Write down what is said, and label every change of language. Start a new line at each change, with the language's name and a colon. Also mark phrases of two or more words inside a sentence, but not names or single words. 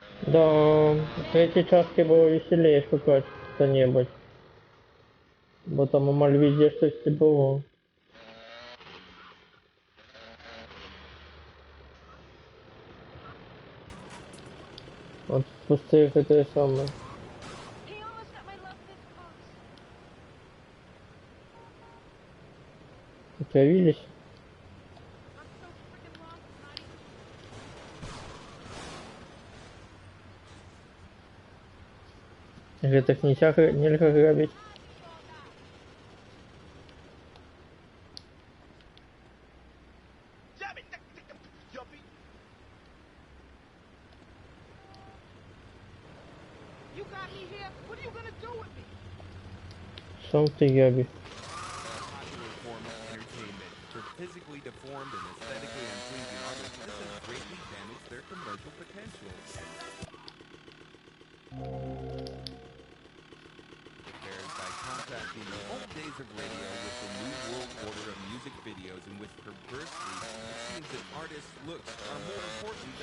Ukrainian: Да, в третій часті було веселее шукати що-небудь. Бо там у Мальвізі щось не було. От спустити те саме.
Russian: Отравились? Или так нельзя грабить?
English: You got me here. What are you gonna do with me?
Russian: Сам ты Яби.
English: Popular form of entertainment. For physically deformed and aesthetically unpleasing artists, this has greatly damaged their commercial potential. Prepared by contrasting the old days of radio with the new world order of music videos in which perversely it seems that artists' looks are more important than